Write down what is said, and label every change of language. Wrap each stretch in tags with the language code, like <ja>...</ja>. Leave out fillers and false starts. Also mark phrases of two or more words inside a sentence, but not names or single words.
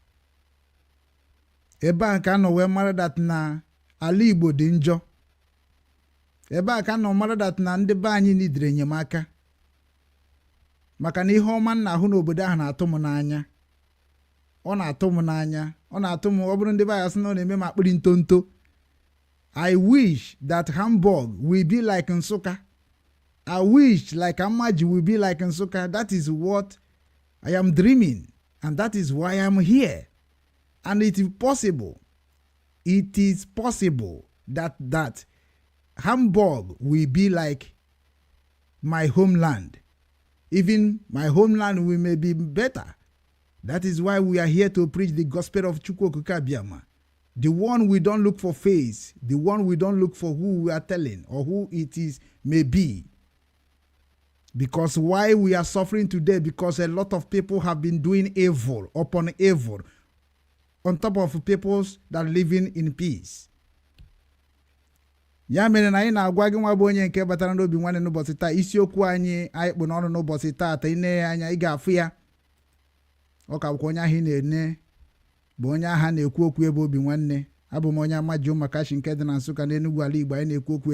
<ig>Ebe a ka m nọ wee mara dat na ala Igbo dị njọ. Ebe a ka m nọ mara dat na ndị be anyị nidiri enyemaka. Maka na ihe ọma nna ahụ n'obodo ahụ na-atụ m n'anya. Ọ na-atụ m n'anya. Ọ na-atụ m ọ bụrụ ndị be anyị sị na ọ na-eme m akpịrị ntonto.</ig> <en>I wish that Hamburg will be like Nsukka. I wish like Amaji will be like Nsukka. That is what I am dreaming. And that is why I am here. And it is possible. It is possible that Hamburg will be like my homeland. Even my homeland will may be better. That is why we are here to preach the gospel of</en> <ig>Chukwu okike abịama.</ig> <en>The one we don't look for face, the one we don't look for who we are telling or who it is may be. Because why we are suffering today? Because a lot of people have been doing evil upon evil on top of people that are living in peace.</en> <ig>Ya mere na anyị na-agwa gị nwa bụ onye nke batara n'Obinwannem n'ụbọchị taa isiokwu anyị kpụ n'ọnụ n'ụbọchị taa ine ya anya ị ga-afụ ya. Ọ ka bụkwa onye ahụ ị na-ene bụ onye aha na-ekwu okwu ebe Obinwannem. Abụ m onye Amaji Ụmụakachi nke dị na Nsụka n'Enugwu ala Igbo anyị na-ekwu okwu.</ig>